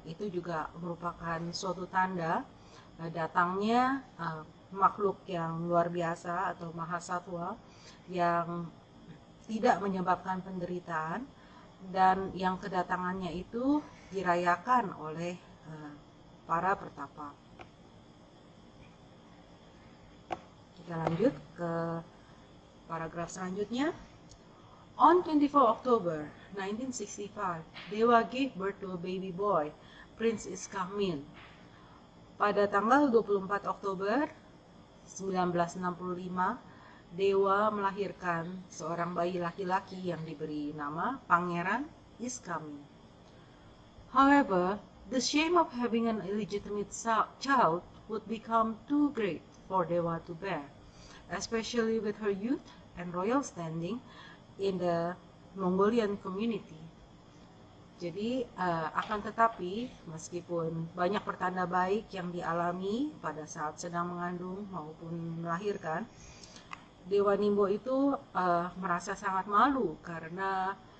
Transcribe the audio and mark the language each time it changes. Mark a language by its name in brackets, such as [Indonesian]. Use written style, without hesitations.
[Indonesian] Itu juga merupakan suatu tanda datangnya makhluk yang luar biasa atau Mahasattva yang tidak menyebabkan penderitaan, dan yang kedatangannya itu dirayakan oleh para pertapa. Kita lanjut ke paragraf selanjutnya. [English] On 24 October 1965, Dewa gave birth to a baby boy, Prince Iskamin. [Indonesian] Pada tanggal 24 Oktober 1965, Dewa melahirkan seorang bayi laki-laki yang diberi nama Pangeran Iskamin. [English] However, the shame of having an illegitimate child would become too great for Dewa to bear, especially with her youth and royal standing in the Mongolian community. [Indonesian] Jadi akan tetapi meskipun banyak pertanda baik yang dialami pada saat sedang mengandung maupun melahirkan, Dewa Nimbo itu merasa sangat malu karena